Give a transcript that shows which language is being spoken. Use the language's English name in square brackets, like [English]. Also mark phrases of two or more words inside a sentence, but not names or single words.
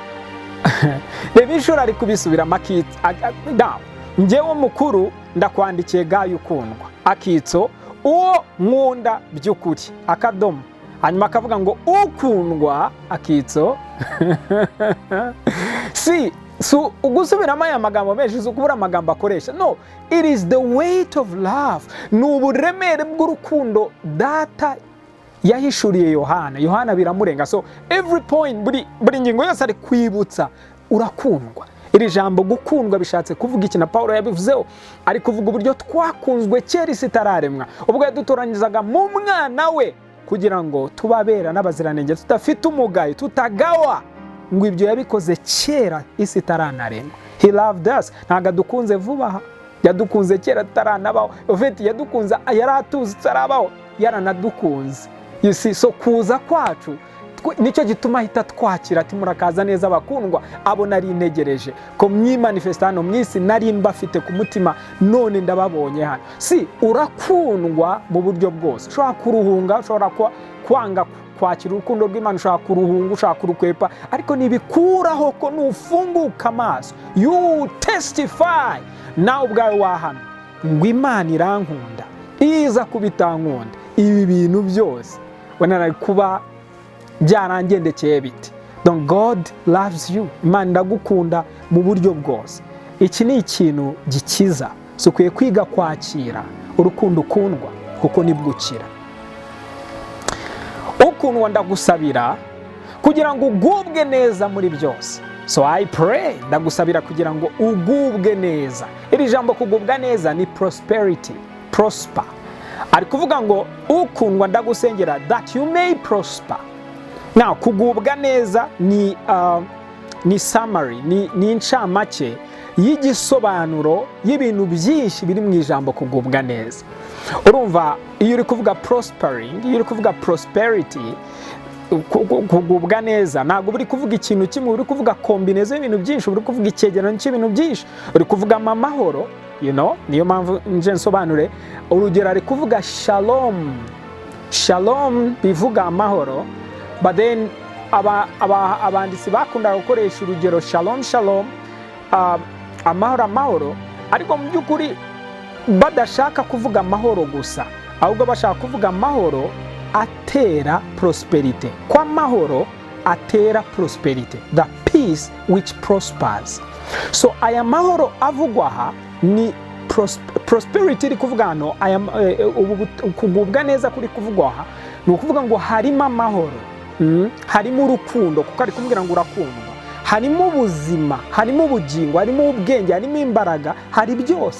[Kinyarwanda] Reba inshuro ari kubisubira makitsa. Njyewe mukuru ndakwandikiye Gayo ukundwa, akitso uwo nkunda by'ukuri, akadomo, hanyuma akavuga ngo ukundwa, akitso. So ugusubiramo aya magambo menshi ukubura amagambo akoresha. [English] No, it is the weight of love. [Kinyarwanda] Ni uburemere bw'urukundo data yahishuriye Yohana. Yohana biramurenga. [English] So every point, [Kinyarwanda] buri ngingo yose ari kwibutsa urakundwa. Iri jambo gukundwa bishatse kuvuga iki? Na Paulo yabivuzeho, ari kuvuga uburyo twakunzwe kera isi itararemwa, ubwo yadutoranyizaga mu mwana we kugira ngo tubabera n'abaziranenge, tudafite umugayo, tutagawa. Ngo ibyo yabikoze kera isi itaranaremwa. [English] He loved us. [Kinyarwanda] Ntago adukunze vuba, yadukunze kera taranabaho. Ofeti yadukunze yaratuzi tarabaho, yaranadukunze [English] you see, [Kinyarwanda] so kuza kwacu nicyo gituma ahita twakira ati murakaza neza bakundwa, abo nari ntegereje ko myimanifesta hano mu isi nari mbafite ku mutima, none ndababonye hano. Si urakundwa mu buryo bwose, ushobora kuruhunga, ushobora kwanga kwakira urukundo rw'Imana, ushobora kuruhunga, ushobora kurukwepa, ariko nibikuraho ko nufunguka amaso [English] you testify [Kinyarwanda] nawe ubwawe wahamya ngo Imana irankunda, iza kubitankunda, ibi bintu byose wanara kuba byarangendekeye biti. [English] Don't God loves you, [Kinyarwanda] Imana ndagukunda mu buryo bwose. Iki ni ikintu gikiza, so ukwiye kwiga kwakira urukundo ukundwa kuko nibwo ukira. Ukundwa ndagusabira kugira ngo ugubwe neza muri byose. [English] So I pray, [Kinyarwanda] ndagusabira kugira ngo ugubwe neza. Iri jambo kugubwa neza ni [English] prosperity, prosper. [Kinyarwanda] Ari kuvuga ngo ukundwa ndagusengera [English] that you may prosper. [Kinyarwanda] Now kugubwa neza ni summary, ni incamake y'igisobanuro y'ibintu byinshi biri mu ijambo kugubwa neza. Urumva iyo uri kuvuga prospering, iyo uri kuvuga prosperity, kugubwa neza ntabwo uri kuvuga ikintu kimwe, uri kuvuga kombineze y'ibintu byinshi, uri kuvuga icyegeranyo cy'ibintu byinshi, uri kuvuga amahoro, [English] you know, [Kinyarwanda] niyo mpamvu nje nsobanure. Urugero ari kuvuga shalom, shalom bivuga amahoro, but then abanditsi bakundaga gukoresha urugero shalom shalom, amahoro, ariko mu by'ukuri badashaka kuvuga amahoro gusa, ahubwo bashaka kuvuga amahoro atera prosperity, kwa mahoro atera prosperity, [English] the peace which prospers. [Kinyarwanda] So aya mahoro avugwa aha ni prosperity iri kuvuga hano, kugubwa neza kuri kuvugwa aha ni ukuvuga ngo harimo amahoro, harimo urukundo kuko ari kumbwira ngo urakundwa, harimo ubuzima, harimo ubugingo, harimo ubwenge, harimo imbaraga, hari byose.